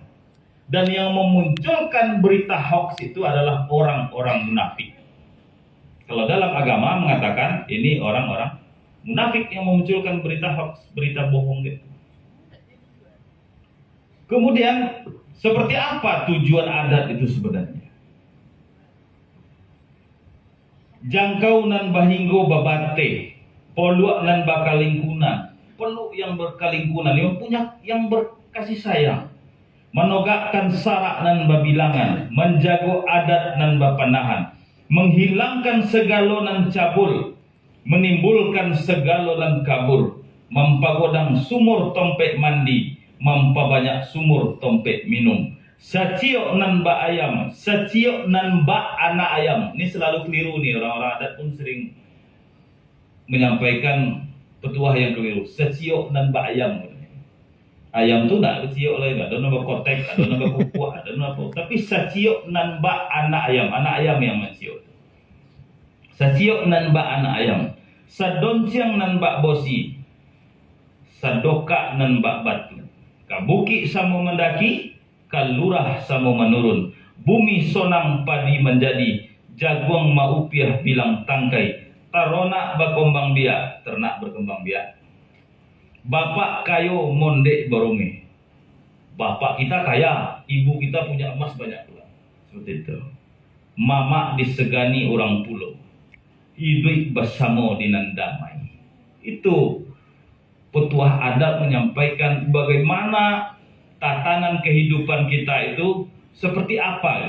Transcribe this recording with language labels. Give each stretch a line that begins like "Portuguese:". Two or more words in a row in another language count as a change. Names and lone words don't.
Indonesian: Dan yang memunculkan berita hoax itu adalah orang-orang munafik. Kalau dalam agama mengatakan ini orang-orang munafik yang memunculkan berita hoax, berita bohong gitu. Kemudian seperti apa tujuan adat itu sebenarnya?
Minangkabau: Jangkau nan bahinggo babate, poluak nan bakalingkunan,
Indonesian: peluk yang berkalingkunan, yang berkasih sayang,
Minangkabau: menogakkan sarak nan babilangan, menjago adat nan bapanahan, menghilangkan segala nan cabul, menimbulkan segala nan kabur, mempagodang sumur tompek mandi, mempabanyak sumur tompek minum. Saciok nan ba ayam, saciok nan ba anak ayam.
Indonesian: Ini selalu keliru nih, orang-orang adat pun sering menyampaikan petuah yang keliru.
Minangkabau: Saciok nan ba ayam.
Indonesian: Ayam tuh enggak keciok lagi, ada nama kotek, ada nama kukuh, ada nama apa.
Minangkabau: Tapi saciok nan ba anak ayam
Indonesian: yang menciok.
Minangkabau: Saciok nan ba anak ayam, sadonciang nan ba bosi, sadoka nan ba batu. Kabuki samo mendaki, kalurah samo menurun, bumi sonang padi menjadi, jaguang maupiah bilang tangkai, tarona bakombang biak,
Indonesian: ternak berkembang biak.
Minangkabau: Bapak kayo mondek borome.
Indonesian: Bapak kita kaya, ibu kita punya emas banyak pula. Seperti itu. Mama disegani orang pulau, hidup bersama dengan damai. Itu petuah adat menyampaikan bagaimana tatanan kehidupan kita itu seperti apa?